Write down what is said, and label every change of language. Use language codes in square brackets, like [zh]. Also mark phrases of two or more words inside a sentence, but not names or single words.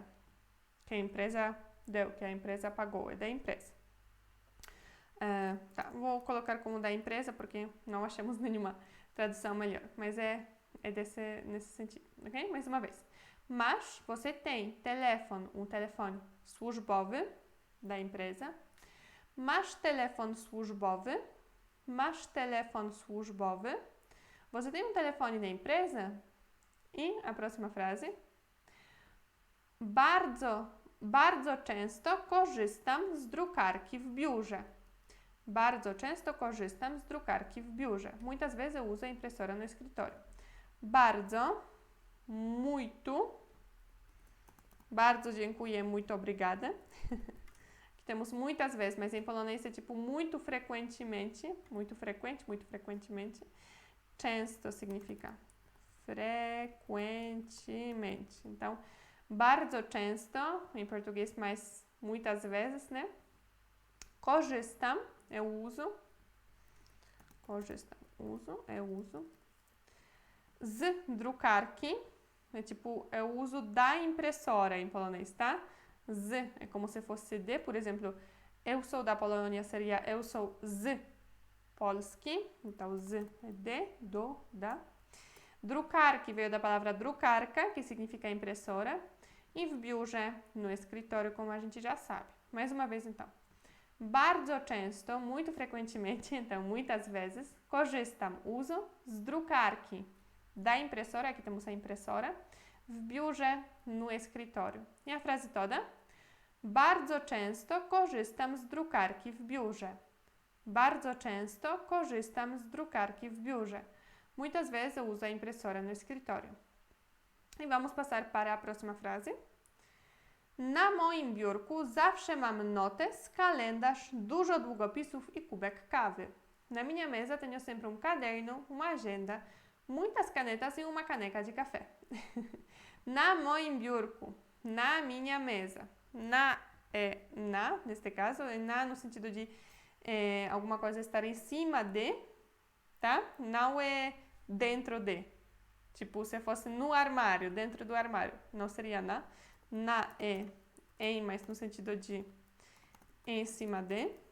[pt] Que a empresa deu, que a empresa pagou, é da empresa. Tá, vou colocar como da empresa porque não achamos nenhuma tradução melhor, mas nesse sentido, ok? Mais uma vez. Mas você tem telefone, um telefone służbowy da empresa, [pl] masz telefon służbowy, masz telefon służbowy. [pt] Você tem um telefone da empresa? E a próxima frase. [pl] Bardzo często korzystam z drukarki w biurze. Bardzo często korzystam z drukarki w biurze. [pt] Muitas vezes eu uso a impressora no escritório. Bardzo, muito. [pl] Bardzo dziękuję, [pt] muito obrigada. Aqui temos muitas vezes, mas em polonês é tipo muito frequentemente. Muito frequente, muito frequentemente. Często significa frequentemente. Então, [pl] bardzo często, [pt] em português, mas muitas vezes, né? Korzystam, eu uso. Korzystam, uso, eu uso. [pl] Z drukarki, [pt] é tipo, eu uso da impressora em polonês, tá? Z é como se fosse de, por exemplo, eu sou da Polônia, seria eu sou [pl] z Polski. [pt] Então, z é de, do, da. Drukarki veio da palavra drukarka, que significa impressora. [pl] E w biurze, [pt] no escritório, como a gente já sabe. Mais uma vez, então. [pl] Bardzo często, [pt] muito frequentemente, então muitas vezes, korzystam, uso, [pl] z drukarki, [pt] da impressora, aqui temos a impressora, [pl] w biurze, [pt] no escritório. E a frase toda? [pl] Bardzo często korzystam z drukarki w biurze. Bardzo często korzystam z drukarki w biurze. [pt] Muitas vezes eu uso a impressora no escritório. I vamos passar para a próxima frase. [pl] Na moim biurku zawsze mam notes, kalendarz, dużo długopisów e kubek kawy. [pt] Na minha mesa tenho sempre caderno, uma agenda, muitas canetas e uma caneca de café. [pl] Na moim biurku, [pt] na minha mesa. Na é na, neste caso, é na no sentido de alguma coisa estar em cima de, tá? Não é dentro de. Tipo, se fosse no armário, dentro do armário, não seria na. Na é em, mas no sentido de em cima de.